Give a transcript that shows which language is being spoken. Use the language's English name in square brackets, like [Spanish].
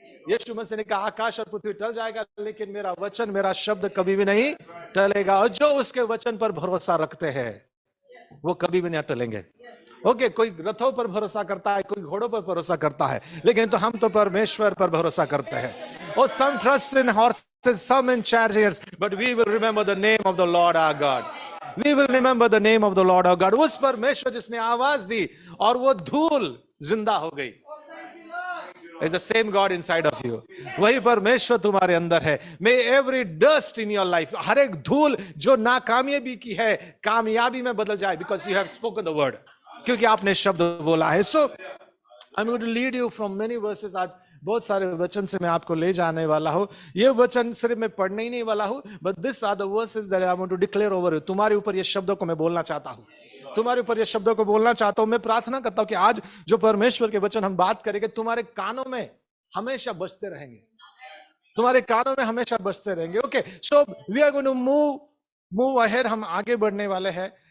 [Hindi] यीशु मसीह ने कहा आकाश और पृथ्वी टल जाएगा, लेकिन मेरा वचन, मेरा शब्द कभी भी नहीं टलेगा, और जो उसके वचन पर भरोसा रखते हैं वो कभी भी नहीं टलेंगे। ओके, कोई रथों पर भरोसा करता है, कोई घोड़ों पर भरोसा करता है, लेकिन तो हम तो परमेश्वर पर भरोसा करते हैं। [English] और some trust in horses, some in chariots, but we will remember the name of the Lord our God. We will remember the name of the Lord our God. [Hindi] उस परमेश्वर जिसने आवाज दी और वो धूल जिंदा हो गई। [English] It's the same God inside of you. [Hindi] वही परमेश्वर तुम्हारे अंदर है। [English] May every dust in your life, [Hindi] हर एक धूल जो नाकामयाबी की है, कामयाबी में बदल जाए, [English] because you have spoken the word. [Hindi] क्योंकि आपने शब्द बोला है। [English] So I'm going to lead you from many verses. [Hindi] आज बहुत सारे वचन से मैं आपको ले जाने वाला हूं। ये वचन सिर्फ मैं पढ़ने ही नहीं वाला हूं, [English] but these are the verses that I want to declare over you. [Hindi] तुम्हारे ऊपर ये शब्दों को मैं बोलना चाहता हूं, तुम्हारे ऊपर ये शब्दों को बोलना चाहता हूं। मैं प्रार्थना करता हूं कि आज जो परमेश्वर के वचन हम बात करेंगे, तुम्हारे कानों में हमेशा बजते रहेंगे, तुम्हारे कानों में हमेशा बजते रहेंगे। [English] okay, so we are going to move ahead, [Hindi] हम आगे बढ़ने वाले हैं।